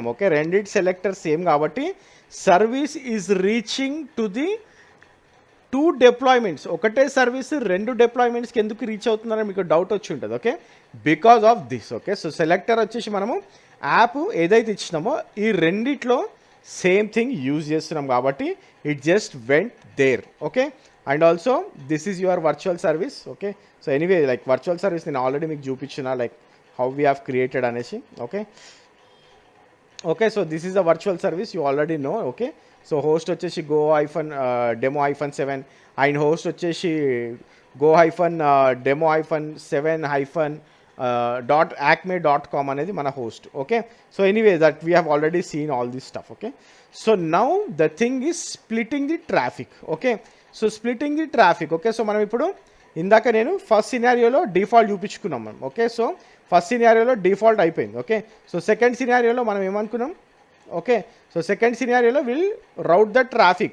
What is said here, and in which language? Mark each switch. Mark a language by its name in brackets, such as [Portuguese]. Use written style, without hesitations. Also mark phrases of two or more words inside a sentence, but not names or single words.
[English] okay, రెండిటి selector same కాబట్టి service is reaching to the 2 deployments. [Telugu] ఒకటే సర్వీస్ 2 డిప్లాయ్మెంట్స్కి ఎందుకు రీచ్ అవుతున్నారని మీకు డౌట్ వచ్చి ఉంటుంది. [English] okay, because of this. okay, so selector [Telugu] వచ్చేసి మనము యాప్ ఏదైతే ఇచ్చినామో ఈ రెండిట్లో [English] same thing use [Telugu] చేస్తున్నాం కాబట్టి [English] it just went there. okay, and also this is your virtual service. okay, so anyway like virtual service [Telugu] నేను ఆల్రెడీ మీకు చూపించిన [English] like how we have created అనేసి. okay, okay, so this is a virtual service, you already know. okay, so host వచ్చేసి go hyphen demo hyphen 7 and host వచ్చేసి go hyphen demo hyphen 7 hyphen .acme.com [Telugu] అనేది మన హోస్ట్. [English] okay, so anyway that we have already seen all this stuff. okay, so now the thing is splitting the traffic. okay, so splitting the traffic. okay, so [Telugu] మనం ఇప్పుడు ఇందాక నేను [English] first scenarioలో default [Telugu] చూపించుకున్నాం మనం. [English] okay, so first scenarioలో default అయిపోయింది. okay, so second scenarioలో [Telugu] మనం ఏమనుకున్నాం, [English] okay, so second scenarioలో will route the traffic.